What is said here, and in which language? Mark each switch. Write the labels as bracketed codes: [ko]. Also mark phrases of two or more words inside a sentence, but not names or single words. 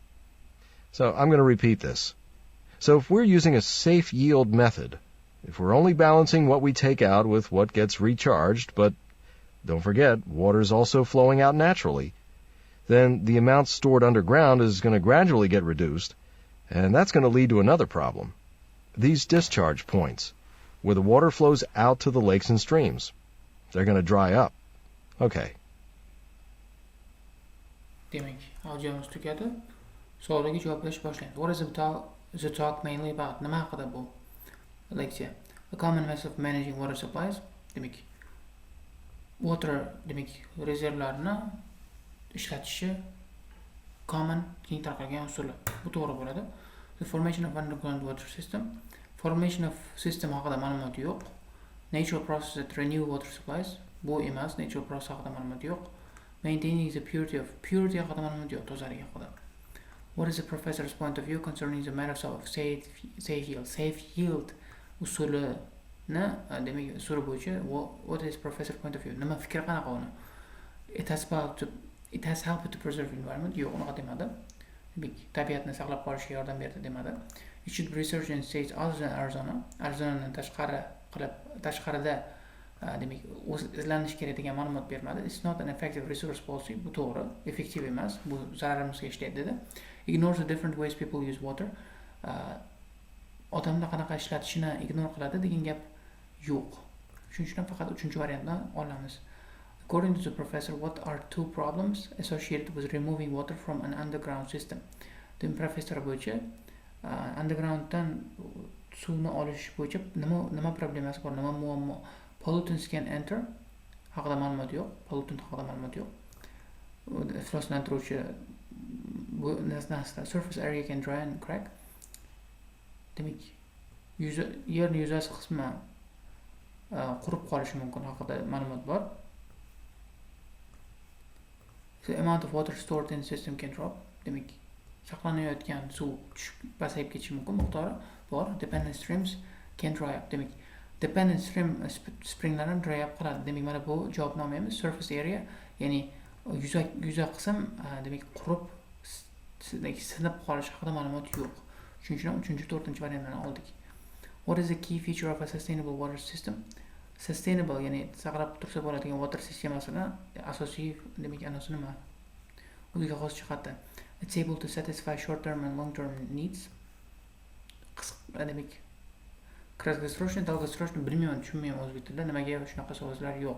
[en] So I'm going to repeat this. So if we're using a safe yield method, if we're only balancing what we take out with what gets recharged, but don't forget, water is also flowing out naturally, then the amount stored underground is going to gradually get reduced, and that's going to lead to another problem. These discharge points, where the water flows out to the lakes and streams, they're going to dry up. Okay. [uz] Demek, audiomiz tugadi. Savolga javoblash boshlaymiz. [en] What is the talk mainly about? [uz] Nima haqida bu leksiya? [en] A common method of managing water supplies. [uz] Demek, water rezervlarini ishlatishi common keng tarqalgan usuli. Bu to'g'ri bo'ladi. [en] The formation of underground water system. Formation of system [uz] haqida ma'lumot yo'q. [en] Natural process that renew water supplies. [uz] Bu emas, [en] natural process [uz] haqida ma'lumot yo'q. [en] Maintaining the purity [uz] haqida ma'lumot yo'q, tozaligi haqida. [en] What is the professor's point of view concerning the matters of safe yield [uz] usulini, demak usuli bo'yicha [en] what is professor point of view? [uz] Nima fikri qanaqa uni? [en] It has helped to preserve environment. [uz] Yo'q, unaqa demadi. Demak, tabiatni saqlab qolishga yordam berdi demadi. [en] It should be researched in states other than Arizona. [uz] Arizonadan tashqarida demak izlanish kerak degan ma'lumot bermadi. [en] It's not an effective resource policy. [uz] Bu to'g'ri, effektiv emas. Bu zararimizga ishlaydi dedi. [en] Ignores the different ways people use water. [uz] Odamlar qanaqa ishlatishini ignore qiladi degan gap yo'q. Shuning uchun faqat 3-variantni olamiz. [en] According to the professor, what are two problems associated with removing water from an underground system? [uz] Demak, professor bo'yicha undergrounddan suvni olish bo'yicha nima problemasi bor, nima muammo? [en] Pollutants can enter [uz] haqida ma'lumot yo'q. Pollutant haqida ma'lumot yo'q. Ifloslantiruvchi bu narsa [en] surface area can dry and crack. [uz] Demak, yerning yuzasi qismi qurib qolishi mumkin haqida ma'lumot bor. [en] The amount of water stored in the system can drop. [uz] Demak, saqlanayotgan suv pasayib ketishi mumkin, miqdori bor. [en] Dependent streams can dry up. Demak, dependent springlarni dry up qiladi. [uz] Demak, mana bu javobnomamiz. [en] Surface area, [uz] ya'ni yuza qism demak qurib sinib qolish haqida ma'lumot yo'q. Shuning uchun 3-4-variantni oldik. [en] What is the key feature of a sustainable water system? Sustainable, [uz] ya'ni saqlab tursa bo'ladigan water sistemasini asosiy demak anosi nima? O'ziga xos jihati. [en] It's able to satisfy short-term and long-term needs. [uz] Demak, [ru] краткосрочный, долгосрочный [uz] bilmayman, tushunmayman o'zbek tilida nimaga shunaqa so'zlar yo'q.